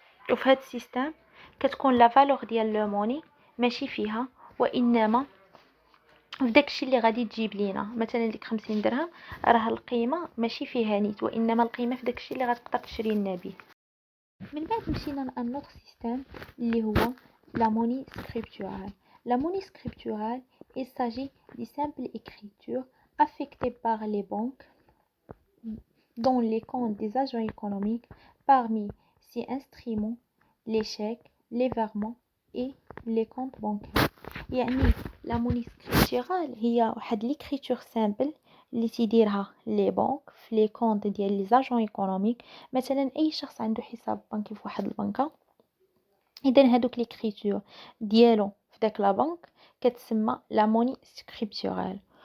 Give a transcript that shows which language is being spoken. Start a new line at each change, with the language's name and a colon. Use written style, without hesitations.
Arabic: وفي هذا السيستم كتكون لا فالور ديال لو موني ماشي فيها، وانما في داكشي اللي غادي تجيب لينا. مثلا ديك 50 درهم راه القيمه ماشي فيها نيت، وانما القيمه في داكشي اللي غتقدر تشري لنا به. من بعد مشينا لان نوتر سيستم اللي هو
French: la monnaie scripturale. La monnaie scripturale, il s'agit de simple écriture affectée par les banques dans les comptes des agents économiques. Parmi ces instruments les chèques, les virements et les comptes bancaires.
Arabic: يعني la monnaie scripturale هي واحد
French: l'écriture simple
Arabic: اللي تيديرها لي بنك في لي كونط ديال لي زاجون ايكونوميك. مثلا اي شخص عنده حساب بنكي في واحد البنكه، اذا هادوك ليكريتور ديالو في داك لا بنك كتسمى لا موني سكريبتورال.